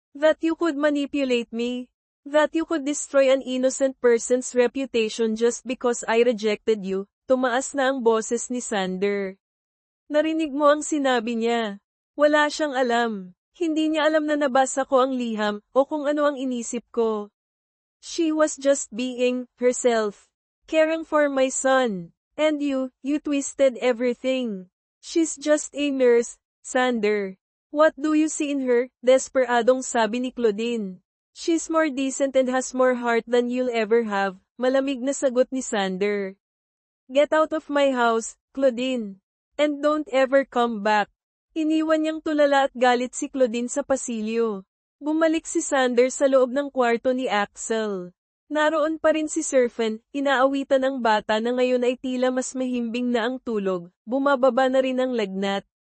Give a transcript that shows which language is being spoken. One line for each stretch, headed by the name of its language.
English: That you could manipulate me? That you could destroy an innocent person's reputation just because I rejected you?
Filipino: Tumaas na ang boses ni Sander. Narinig mo ang sinabi niya. Wala siyang alam. Hindi niya alam na nabasa ko ang liham, o kung ano ang inisip ko.
English: She was just being herself. Caring for my son. And you twisted everything. She's just a nurse, Sander. What do you see in her?
Filipino: Desperadong sabi ni Claudine.
English: She's more decent and has more heart than you'll ever have,
Filipino: malamig na sagot ni Sander.
English: Get out of my house, Claudine. And don't ever come back.
Filipino: Iniwan niyang tulala at galit si Claudine sa pasilyo. Bumalik si Sander sa loob ng kwarto ni Axel. Naroon pa rin si Serfen, inaawitan ang bata na ngayon ay tila mas mahimbing na ang tulog, bumababa na rin ang lagnat.